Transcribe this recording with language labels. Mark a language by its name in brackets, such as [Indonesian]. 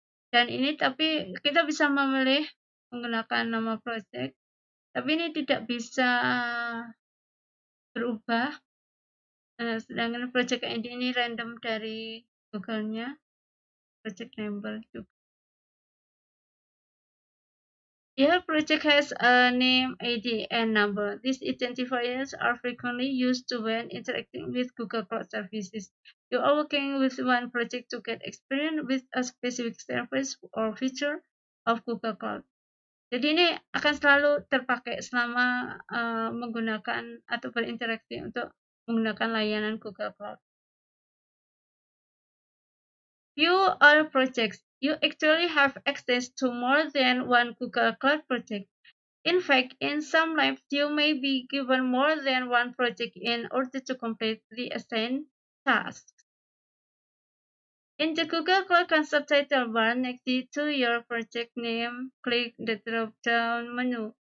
[Indonesian] Dan ini tapi kita bisa memilih menggunakan nama project, tapi ini tidak bisa berubah. Sedangkan project ID ini random dari Google-nya, project number juga. [English] Your project has a name, ID, and number. These identifiers are frequently used when interacting with Google Cloud services. You are working with one project to get experience with a specific service or feature of Google Cloud. [Indonesian] Jadi ini akan selalu terpakai selama menggunakan atau berinteraksi untuk menggunakan layanan Google Cloud. [English] View all projects. You actually have access to more than one Google Cloud project. In fact, in some labs, you may be given more than one project in order to complete the assigned tasks. In the Google Cloud Console title bar next to your project name, click the drop-down menu.